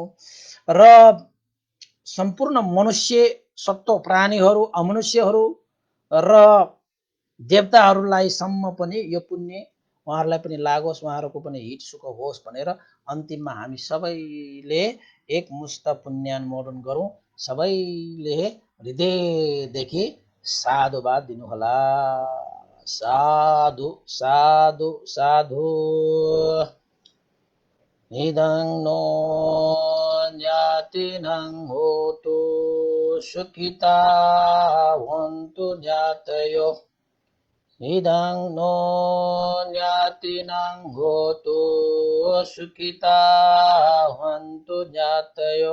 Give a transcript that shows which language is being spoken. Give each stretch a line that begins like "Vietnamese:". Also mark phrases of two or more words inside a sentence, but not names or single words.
Nepali: र सम्पूर्ण मनुष्य सत्व प्राणीहरू अमनुष्यहरू र देवताहरूलाई सम्म पनि यो पुण्य उहाँहरूलाई पनि लागोस् उहाँहरूको पनि हित सुख होस् भनेर अन्तिममा हामी सबैले एकमुष्ट पुण्यानुमोदन गरौँ। सबैले हृदयदेखि साधुवाद दिनुहोला। साधु साधु साधु।
Pali: इदं नो ज्ञातिनं होतु सुखिता हन्तु ज्ञातयो। इदं नो ज्ञातिनं होतु सुखिता हन्तु ज्ञातयो।